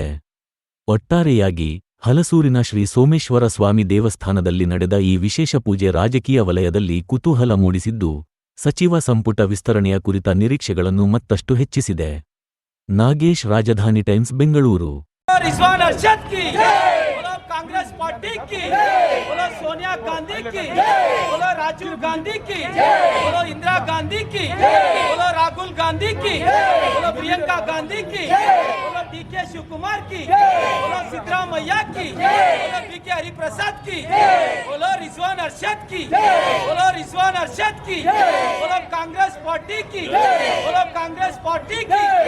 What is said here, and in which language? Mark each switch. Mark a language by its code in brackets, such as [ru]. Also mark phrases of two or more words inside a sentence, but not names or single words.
[kn] ಒಟ್ಟಾರೆಯಾಗಿ ಹಲಸೂರಿನ ಶ್ರೀ ಸೋಮೇಶ್ವರ ಸ್ವಾಮಿ ದೇವಸ್ಥಾನದಲ್ಲಿ ನಡೆದ ಈ ವಿಶೇಷ ಪೂಜೆ ರಾಜಕೀಯ ವಲಯದಲ್ಲಿ ಕುತೂಹಲ ಮೂಡಿಸಿದ್ದು, ಸಚಿವ ಸಂಪುಟ ವಿಸ್ತರಣೆಯ ಕುರಿತ ನಿರೀಕ್ಷೆಗಳನ್ನು ಮತ್ತಷ್ಟು ಹೆಚ್ಚಿಸಿದೆ. ನಾಗೇಶ್, ರಾಜಧಾನಿ ಟೈಮ್ಸ್, ಬೆಂಗಳೂರು. [hi] कांग्रेस पार्टी की बोलो, सोनिया गांधी की बोलो, राजीव गांधी की बोलो, इंदिरा गांधी की बोलो, राहुल गांधी की बोलो, प्रियंका गांधी की बोलो, डीके शिवकुमार की बोलो, सिद्धरामैया की बोलो, बीके हरिप्रसाद की बोलो, रिजवान अरशद की बोलो, रिजवान अरशद की बोलो, कांग्रेस पार्टी की बोलो, कांग्रेस पार्टी की